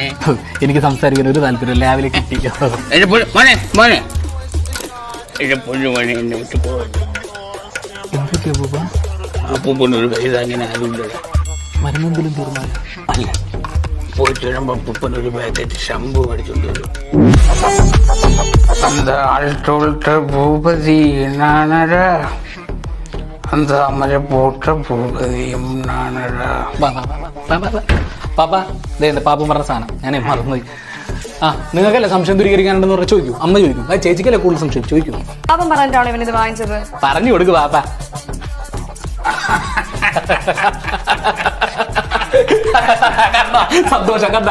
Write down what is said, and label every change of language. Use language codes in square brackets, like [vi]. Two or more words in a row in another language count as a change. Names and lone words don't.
[ml] എനിക്ക് സംസാരിക്കാൻ ഒരു താല്പര്യം രാവിലെ കിട്ടി. മോനെ മോനെ പൊന്നു മോനെ എന്നെ വിട്ടു പോകരുത്. അപ്പൂപ്പനൊരു കൈ അങ്ങനെ ആരുമില്ല. മരുന്നെന്തെങ്കിലും തീർന്നാലും അല്ല, പോയിട്ട് വരുമ്പോ അപ്പൂപ്പനൊരു പാക്കറ്റ് ഷമ്പു മേടിച്ചോണ്ട് വരും. [ta] அந்த ஆழ்த்தோழ்த்த பூபதி நானடா, அந்த அமர போட்ட பூபதியும் நானடா. [ml] പാപ്പ പാപ്പ പറഞ്ഞ സാധനം ഞാനേ മറന്നുപോയി. നിങ്ങൾക്കല്ലേ സംശയം ദൂരീകരിക്കാനുണ്ടെന്ന് പറഞ്ഞാൽ ചോദിക്കൂ. അമ്മ ചോദിക്കും. അത് ചേച്ചിക്കല്ലേ കൂടുതൽ സംശയം ചോദിക്കൂ. പാപ്പൻ പറഞ്ഞിട്ടാണോ ഇവനിത് വാങ്ങിച്ചത്? പറഞ്ഞു കൊടുക്ക് പാപ്പ. സന്തോഷം കണ്ട.